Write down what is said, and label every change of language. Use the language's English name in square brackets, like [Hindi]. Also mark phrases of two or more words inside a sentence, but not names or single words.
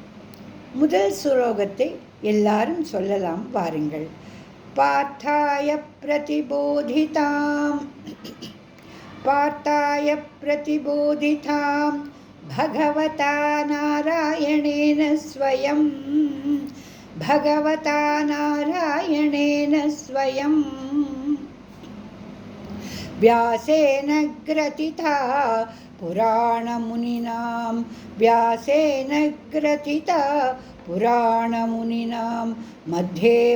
[Tamil] முதல் ஸ்லோகத்தை எல்லாரும் சொல்லலாம் பாருங்கள். [Sanskrit] पार्थाय प्रतिबोधितां पार्थाय प्रतिबोधितां भगवता नारायणेन स्वयं भगवता नारायणेन स्वयं व्यासेन ग्रथिता पुराणमुनिनां व्यासेन ग्रथिता पुराणमुनिनां मध्ये